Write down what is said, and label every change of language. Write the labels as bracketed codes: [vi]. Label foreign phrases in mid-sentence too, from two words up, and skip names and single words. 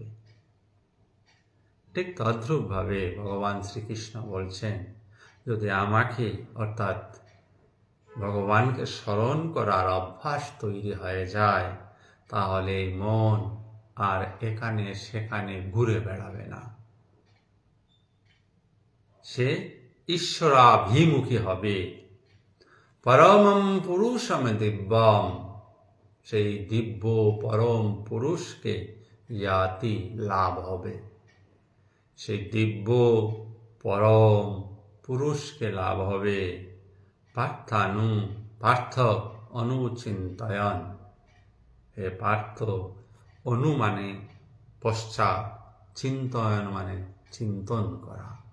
[bn] ঠিক তদ্রূপভাবে ভগবান শ্রীকৃষ্ণ বলছেন, যদি আমাকে অর্থাৎ ভগবানকে স্মরণ করার অভ্যাস তৈরি হয়ে যায়, তাহলে মন আর এখানে সেখানে ঘুরে বেড়াবে না, সে ঈশ্বরাভিমুখী হবে। [sa] পরমম পুরুষম দিব্যম, [bn] সেই দিব্য পরম পুরুষকে ইয়াতি লাভ হবে, সেই দিব্য পরম পুরুষকে লাভ হবে। [sa] পার্থ অনুচিন্তয়ন, [bn] হে পার্থ, অনু মানে পশ্চাৎ, চিন্তয়ন মানে চিন্তন করা।